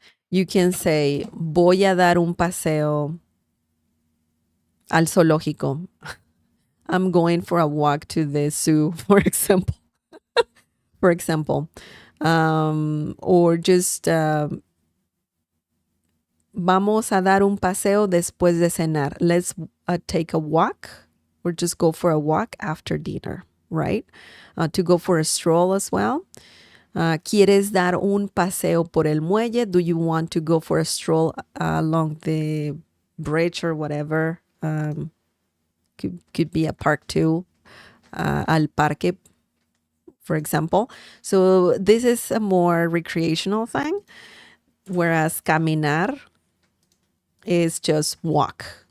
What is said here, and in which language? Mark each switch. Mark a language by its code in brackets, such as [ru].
[en] You can say, [es] voy a dar un paseo al zoológico. [en] I'm going for a walk to the zoo, for example. For example. Or just [es] vamos a dar un paseo después de cenar. [en] Let's take a walk or just go for a walk after dinner, right? To go for a stroll as well. [es] ¿Quieres dar un paseo por el muelle? [en] Do you want to go for a stroll along the bridge or whatever? Could be a park too. [es] Al parque, [en] for example. So this is a more recreational thing, whereas caminar is just walk.